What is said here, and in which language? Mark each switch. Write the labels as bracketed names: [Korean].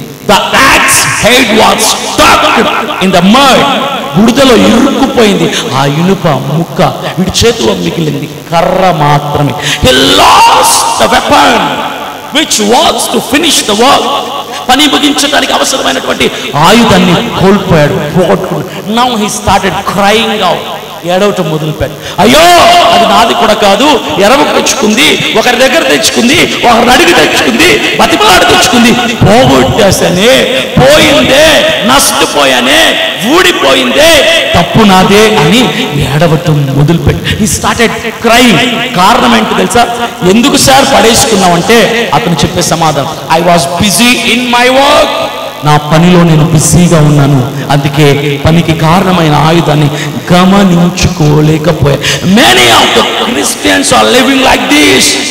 [English] The axe head was stuck in the mud. [Telugu] బుడదలో ఇరుక్కుపోయింది ఆ ఇనుప ముక్క. వీడి చేతిలో మిగిలింది కర్ర మాత్రమే. [English] He lost the weapon which was to finish the work. [Telugu] పని ముగించడానికి అవసరమైనటువంటి ఆయుధాన్ని కోల్పోయాడు, పోగొట్టుకున్నాడు. [English] Now he started crying out. [Telugu] ఏడవటం మొదలుపెట్టాడు. అయ్యో అది నాది కూడా కాదు, ఎరవకు తెచ్చుకుంది, ఒకరి దగ్గర తెచ్చుకుంది, ఒకరిని అడిగి తెచ్చుకుంది, బతిమలాడి తెచ్చుకుంది, పోగొట్టేసానే, పోయిందే, నష్టపోయానే, ఊడిపోయిందే, తప్పు నాదే అని ఏడవటం మొదలుపెట్టాడు. [English] He started crying. [Telugu] కారణం ఏంటి తెలుసా? ఎందుకు సార్ పడేసుకున్నావంటే అతను చెప్పే సమాధానం, [English] I was busy in my work. [Telugu] నా పనిలో నేను బిజీగా ఉన్నాను, అందుకే పనికి కారణమైన ఆయుధాన్ని గమనించుకోలేకపోయా. [English] Many of the Christians are living like this.